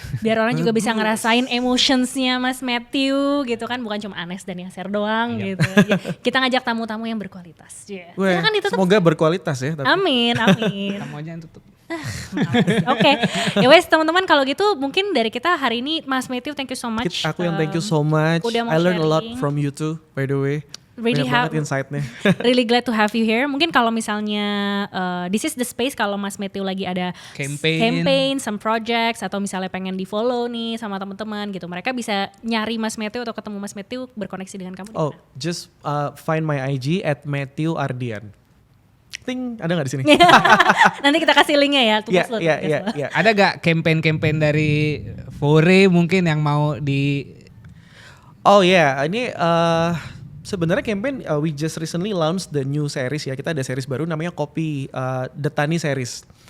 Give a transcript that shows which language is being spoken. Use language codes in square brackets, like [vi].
[id] Biar orang juga bisa ngerasain emotionsnya Mas Matthew gitu kan, bukan cuma Anes dan Yaser doang gitu. Kita ngajak tamu-tamu yang berkualitas. Weh, Silakan ditutup. semoga berkualitas ya. Tapi. Amin, amin. Kamu aja yang tutup. Oke, ya wes teman-teman kalau gitu mungkin dari kita hari ini Mas Matthew [en] thank you so much. [id] Aku yang [en] thank you so much. [id] Udah mau [en] I learned a lot sharing. from you too, by the way. Really [id] Banyak banget insight-nya. [en] Really glad to have you here. [id] Mungkin kalau misalnya [en] this is the space [id] kalau Mas Matthew lagi ada campaign, [en] some projects [id] atau misalnya pengen di follow nih sama teman-teman gitu, mereka bisa nyari Mas Matthew atau ketemu Mas Matthew berkoneksi dengan kamu. [en] Oh, just find my IG at Matthew Ardian. [id] Ting, ada nggak di sini? Nanti kita kasih linknya ya. Iya. Ada gak campaign-campaign dari Fore mungkin yang mau di... Oh ya, ini sebenarnya campaign [en] we just recently launched the new series ya. [id] Kita ada series baru namanya Kopi The Tani Series.